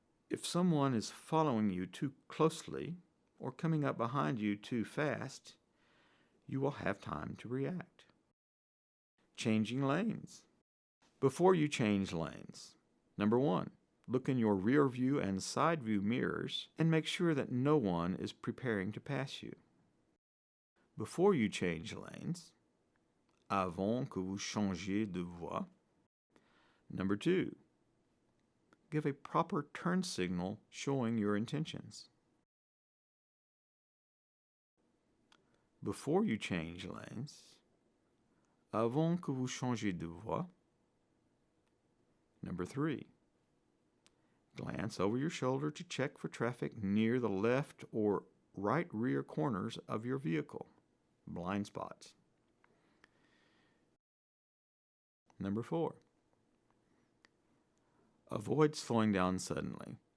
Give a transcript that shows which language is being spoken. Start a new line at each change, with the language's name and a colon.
English: If someone is following you too closely or coming up behind you too fast, you will have time to react. Changing lanes. Before you change lanes, number 1, look in your rear view and side view mirrors and make sure that no one is preparing to pass you. Before you change lanes,
French: avant que vous changiez de voie.
English: Number 2, give a proper turn signal showing your intentions. Before you change lanes,
French: avant que vous changiez de voie.
English: Number 3, glance over your shoulder to check for traffic near the left or right rear corners of your vehicle. Blind spots. Number 4, avoid slowing down suddenly.